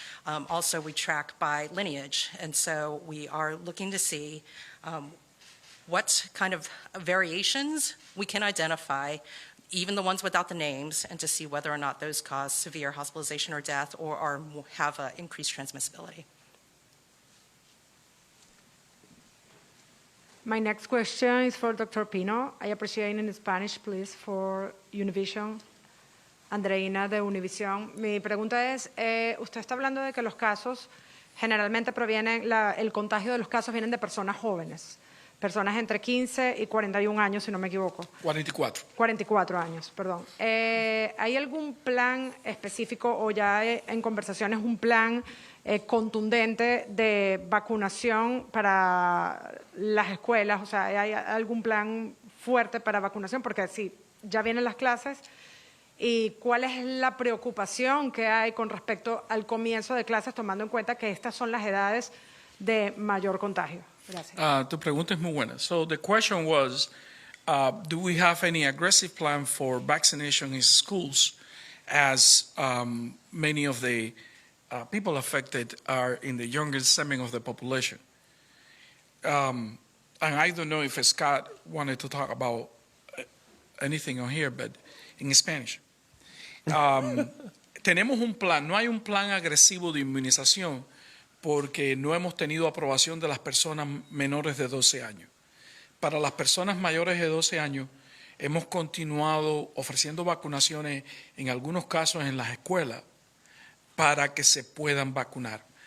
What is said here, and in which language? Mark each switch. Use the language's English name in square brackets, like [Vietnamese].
[English] Also, we track by lineage, and so we are looking to see what kind of variations we can identify, even the ones without the names, and to see whether or not those cause severe hospitalization or death or have increased transmissibility. My next question is for Dr. Pino. I appreciate in Spanish, please, for Univision. Andreina de Univision. [Spanish] Mi pregunta es, usted está hablando de que los casos generalmente provienen, el contagio de los casos vienen de personas jóvenes, personas entre 15 y 41 años, si no me equivoco. 44 años, perdón. ¿Hay algún plan específico o ya en conversaciones un plan contundente de vacunación para las escuelas? O sea, ¿hay algún plan fuerte para vacunación? Porque sí, ya vienen las clases. ¿Y cuál es la preocupación que hay con respecto al comienzo de clases, tomando en cuenta que estas son las edades de mayor contagio? Gracias. Tu pregunta es muy buena. [English] So the question was, do we have any aggressive plan for vaccination in schools as many of the people affected are in the younger segment of the population? And I don't know if Scott wanted to talk about anything on here, but in Spanish. [Spanish] Tenemos un plan, no hay un plan agresivo de inmunización porque no hemos tenido aprobación de las personas menores de 12 años. Para las personas mayores de 12 años, hemos continuado ofreciendo vacunaciones en algunos casos en las escuelas para que se puedan vacunar.